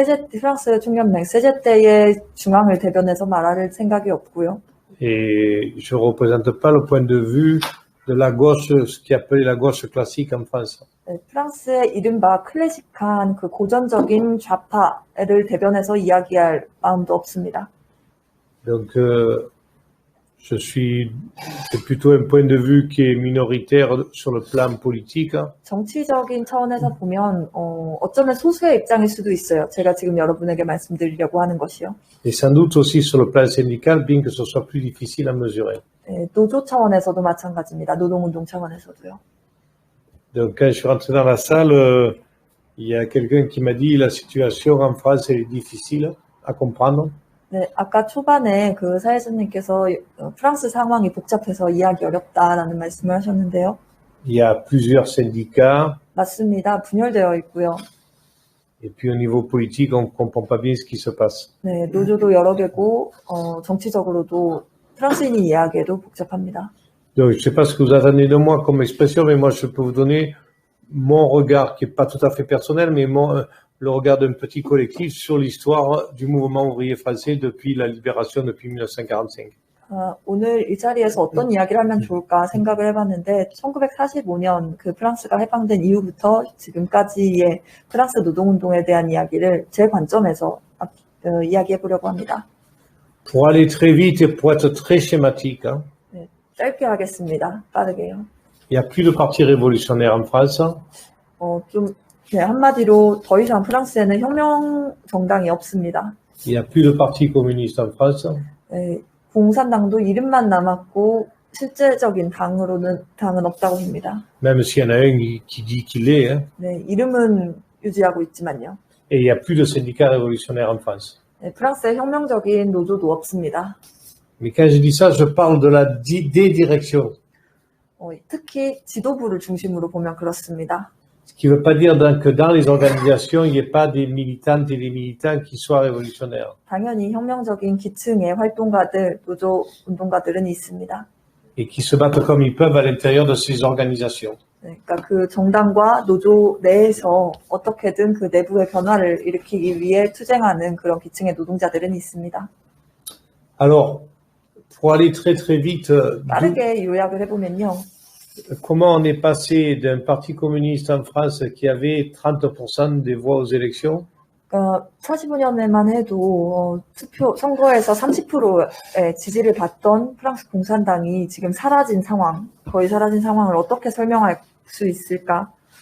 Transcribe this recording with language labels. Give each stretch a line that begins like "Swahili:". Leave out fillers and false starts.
Korean: 프랑스 총연맹 세제떼의 중앙을 대변해서 말할 생각이 없고요.
French: Et je représente pas le point de vue de la gauche, ce qui est appelé la gauche classique en France.
Korean: 네, 프랑스의 이른바 클래식한 그 고전적인 좌파를 대변해서 이야기할 마음도 없습니다.
French: Donc, c'est plutôt un point de vue qui est minoritaire sur le plan politique.
Korean: 정치적인 차원에서 보면 어쩌면 소수의 입장일 수도 있어요. 제가 지금 여러분에게 말씀드리려고 하는 것이요.
French: Et sans doute aussi sur le plan syndical, bien que ce soit plus difficile à mesurer.
Korean: 네, 노조 차원에서도 마찬가지입니다. 노동운동 차원에서도요.
French: Donc, quand je suis rentré dans la salle, il y a quelqu'un qui m'a dit la situation en France est difficile à comprendre.
Korean: 네, 아까 초반에 그 사회자님께서 프랑스 상황이 복잡해서 이해하기 어렵다라는 말씀을 하셨는데요.
French: Il y a plusieurs syndicats.
Korean: 맞습니다. 분열되어 있고요.
French: Et puis au niveau politique, on comprend pas bien ce qui se passe.
Korean: 네, 노조도 여러 개고 정치적으로도 프랑스인이 이해하기에도 복잡합니다.
French: Donc, je sais pas ce que vous attendez de moi comme expression, mais moi, je peux vous donner mon regard, qui est pas tout à fait personnel, mais le regard d'un petit collectif sur l'histoire du mouvement ouvrier français depuis la libération, depuis 1945.
Korean: 오늘 이 자리에서 어떤 이야기를 하면 좋을까 생각을 해봤는데 1945년 그 프랑스가 해방된 이후부터 지금까지의 프랑스 노동운동에 대한 이야기를 제 관점에서 이야기해보려고 합니다.
French: Pour aller très vite et pour être très schématique, hein,
Korean: 네, 짧게 하겠습니다. 빠르게요.
French: il y a plus de parti révolutionnaire en France.
Korean: 네, 한마디로 더 이상 프랑스에는 혁명 정당이 없습니다.
French: Il y a plus de parti communiste en France.
Korean: 네, 공산당도 이름만 남았고 실제적인 당은 없다고 합니다.
French: Même s'il y en a un qui dit qu'il est. Hein.
Korean: 네, 이름은 유지하고 있지만요.
French: Et il y a plus de syndicats révolutionnaires en France.
Korean: 네, 프랑스에 혁명적인 노조도 없습니다.
French: Mais quand je dis ça, je parle de la dédirection.
Korean: 특히 지도부를 중심으로 보면 그렇습니다.
French: Ce qui ne veut pas dire que dans les organisations, il n'y ait pas des militantes et des militants qui soient révolutionnaires.
Korean: 당연히 혁명적인 기층의 활동가들, 노조 운동가들은 있습니다.
French: Et qui se battent comme ils peuvent à l'intérieur de ces organisations.
Korean: 네, 그러니까 그 정당과 노조 내에서 어떻게든 그 내부의 변화를 일으키기 위해 투쟁하는 그런 기층의 노동자들은 있습니다.
French: Alors, pour aller très très vite,
Korean: 빠르게 요약을 해보면요.
French: comment on est passé d'un parti communiste en France qui avait 30% des voix aux élections
Korean: 45년에만 해도 선거에서 30%의 지지를 받던 프랑스 공산당이 지금 거의 사라진 상황을 어떻게 설명할 수 있을까?